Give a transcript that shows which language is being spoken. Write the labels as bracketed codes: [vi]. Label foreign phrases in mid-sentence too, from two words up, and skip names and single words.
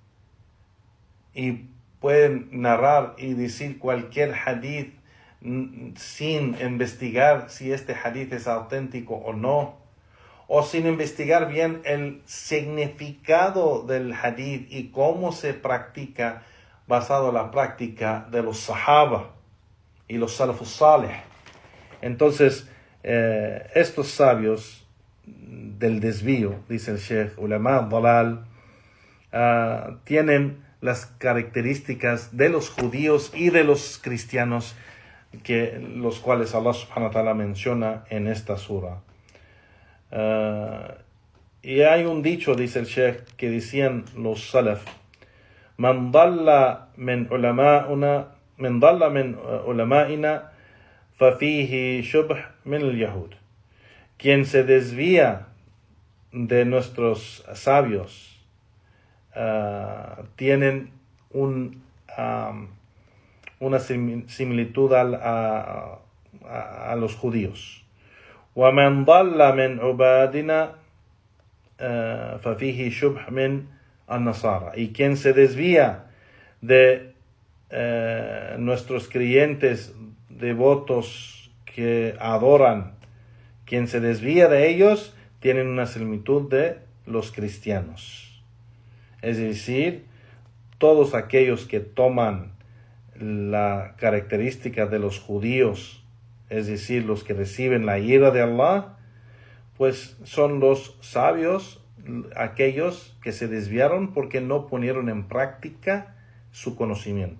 [es] y pueden narrar y decir cualquier hadith sin investigar si este hadith es auténtico o no, o sin investigar bien el significado del hadith y cómo se practica basado en la práctica de los sahaba y los [ar] السلف الصالح. [es] Entonces, estos sabios del desvío, dice el Sheikh, [ar] علماء ضلال, [es] tienen las características de los judíos y de los cristianos, los cuales [ar] الله سبحانه وتعالى [es] menciona en esta sura. Y hay un dicho, dice el Sheikh, que decían los salaf: [ar] من ضل من علمائنا ففيه شبه من اليهود. [es] Quien se desvía de nuestros sabios tienen una similitud a los judíos. [ar] وَمَنْ ضَلَّ مِنْ عُبَادِنَا فَفِيهِ شُبْهٌ مِنْ النَّصَارَى. [es] Y quien se desvía de nuestros creyentes devotos que adoran, quien se desvía de ellos, tienen una similitud de los cristianos. Es decir, todos aquellos que toman la característica de los judíos, es decir, los que reciben la ira de Allah, pues son los sabios aquellos que se desviaron porque no ponieron en práctica su conocimiento.